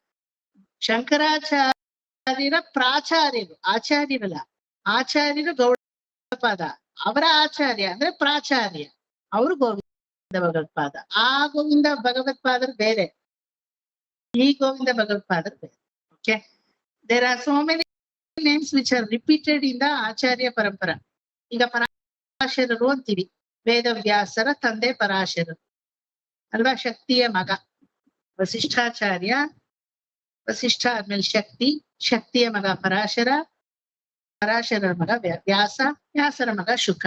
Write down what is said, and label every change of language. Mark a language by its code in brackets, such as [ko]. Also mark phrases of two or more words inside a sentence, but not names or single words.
[kn] ಶಂಕರಾಚಾರ್ಯರ ಪ್ರಾಚಾರ್ಯರು, ಆಚಾರ್ಯರಲ್ಲ. ಆಚಾರ್ಯರು ಗೌಡಪಾದ, ಅವರ ಆಚಾರ್ಯ ಅಂದ್ರೆ ಪ್ರಾಚಾರ್ಯ, ಅವರು ಗೋವಿಂದ ಭಗವತ್ಪಾದ. ಆ ಗೋವಿಂದ ಭಗವತ್ಪಾದರು ಬೇರೆ, ಈ ಗೋವಿಂದ ಭಗವತ್ಪಾದರು ಬೇರೆ. ಓಕೆ, [en] There are so many names which are repeated in the [sa] ಆಚಾರ್ಯ ಪರಂಪರಾ. [kn] ಈಗ ಪರಾಶರರು ಅಂತೀವಿ, ವೇದವ್ಯಾಸರ ತಂದೆ ಪರಾಶರರು ಅಲ್ವಾ, ಶಕ್ತಿಯ ಮಗ ವಸಿಷ್ಠಾಚಾರ್ಯ, ವಸಿಷ್ಠ ಆದ್ಮೇಲೆ ಶಕ್ತಿ, ಶಕ್ತಿಯ ಮಗ ಪರಾಶರ, ಪರಾಶರರ ಮಗ ವ್ಯಾಸ, ವ್ಯಾಸರ ಮಗ ಶುಕ.